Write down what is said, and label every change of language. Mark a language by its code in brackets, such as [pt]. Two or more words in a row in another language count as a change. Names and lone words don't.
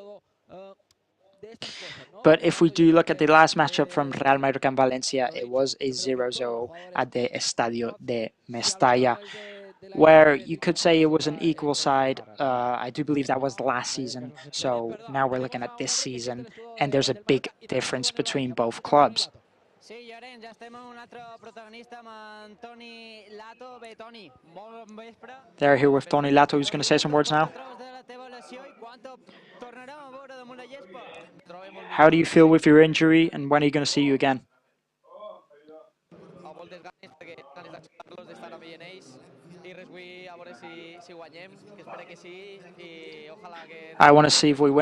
[en] But if we do look at the last matchup from Real Mallorca and Valencia, it was a 0-0 at the Estadio de Mestalla, where you could say it was an equal side. I do believe that was last season, so now we're looking at this season, and there's a big difference between both clubs. [ca] Sí, Llorenç, ja estem amb un altre protagonista, amb en Toni Lato. Bé, Toni, bon vespre. [en] They're here with Toni Lato, who's going to say some words now. How do you feel with your injury, and when are you going to see you again? I want to see if we win.